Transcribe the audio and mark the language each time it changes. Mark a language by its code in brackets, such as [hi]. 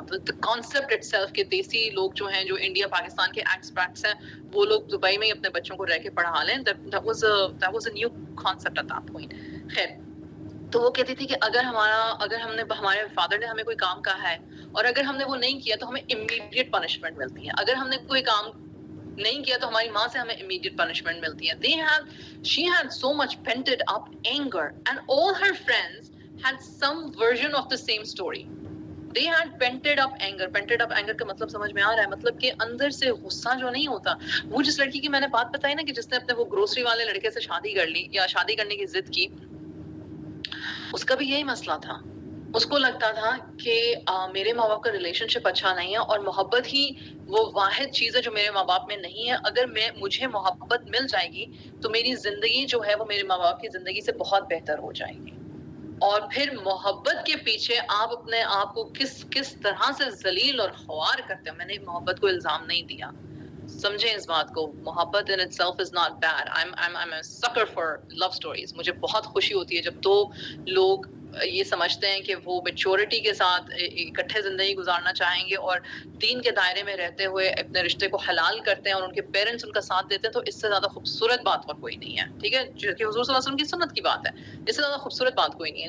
[ur] تو concept it self کہ دیسی لوگ جو ہیں, جو انڈیا پاکستان کے ایکسپیکٹس ہیں, وہ لوگ دبئی میں ہی اپنے بچوں کو رہ کے پڑھا لیں, [en] that was a new concept at that point. [ur] خیر, تو وہ کہتی تھی کہ اگر ہمارے فادر نے ہمیں کوئی کام کہا ہے اور اگر ہم نے وہ نہیں کیا تو ہمیں امیڈیٹ پنشمنٹ ملتی ہے, اگر ہم نے کوئی کام نہیں کیا تو ہماری ماں سے ہمیں امیڈیٹ پنشمنٹ ملتی ہے. [en] She had so much pented up anger, and all her friends had some version of the same story. They had pented up anger. Pented up anger [ur] کا مطلب سمجھ میں آ رہا ہے, مطلب کہ اندر سے غصہ جو نہیں ہوتا. وہ جس لڑکی کی میں نے بات بتائی نا کہ جس نے اپنے وہ گروسری والے لڑکے سے شادی کر لی یا شادی کرنے کی ضد کی, اس کا بھی یہی مسئلہ تھا. اس کو لگتا تھا کہ میرے ماں باپ کا ریلیشن شپ اچھا نہیں ہے, اور محبت ہی وہ واحد چیز ہے جو میرے ماں باپ میں نہیں ہے. اگر مجھے محبت مل جائے گی تو میری زندگی جو ہے وہ میرے ماں باپ کی زندگی سے بہت بہتر ہو جائے گی. اور پھر محبت کے پیچھے آپ اپنے آپ کو کس طرح سے ذلیل اور خوار کرتے ہو. میں نے محبت کو الزام نہیں دیا, سمجھیں اس بات کو. [en] محبت in itself is not bad. I'm a sucker for love stories. [ur] مجھے بہت خوشی ہوتی ہے جب دو لوگ یہ سمجھتے ہیں کہ وہ میچورٹی کے ساتھ اکٹھے زندگی گزارنا چاہیں گے اور دین کے دائرے میں رہتے ہوئے اپنے رشتے کو حلال کرتے ہیں اور ان کے پیرنٹس ان کا ساتھ دیتے ہیں. تو اس سے زیادہ خوبصورت بات اور کوئی نہیں ہے. ٹھیک ہے, جو کہ حضور صلی اللہ علیہ وسلم کی سنت کی بات ہے. اس سے زیادہ خوبصورت بات کوئی نہیں ہے.